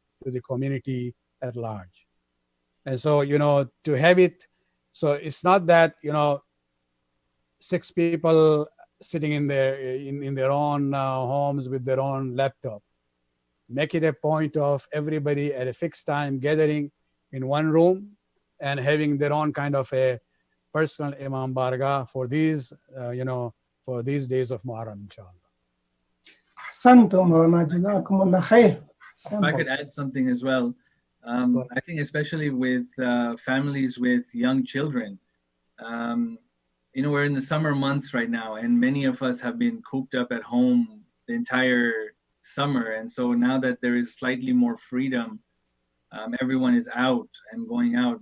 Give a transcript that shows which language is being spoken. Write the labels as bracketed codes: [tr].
[en] to the community at large. And so, to have it, so it's not that, 6 people sitting in their own homes with their own laptop. Make it a point of everybody at a fixed time gathering in one room and having their own kind of a personal Imam Barga for these, for these days of Muharram, inshallah. [ar] أحسنتم مولانا جزاكم الله خير. [en] If I could add something as well, I think especially with families with young children, we're in the summer months right now, and many of us have been cooped up at home the entire summer. And so now that there is slightly more freedom, everyone is out and going out.